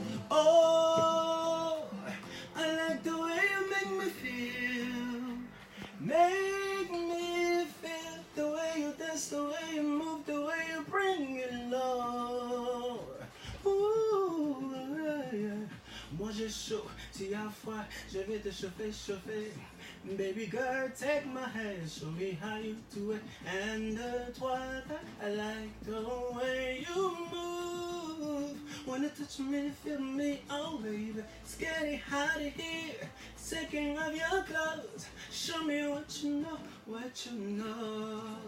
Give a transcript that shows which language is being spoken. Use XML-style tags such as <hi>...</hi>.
<en>Oh, I like the way you make me feel. Make me feel the way you dance, the way you move, the way you bring it low.</en> <fr>Ooh, yeah. Moi j'ai chaud, si à froid, je vais te chauffer.</fr> <en>Baby girl, take my hand, show me how you do it. And I like the way you move. Wanna touch me, feel me, oh baby. It's getting hot in here. Taking off your clothes. Show me what you know, what you know.</en>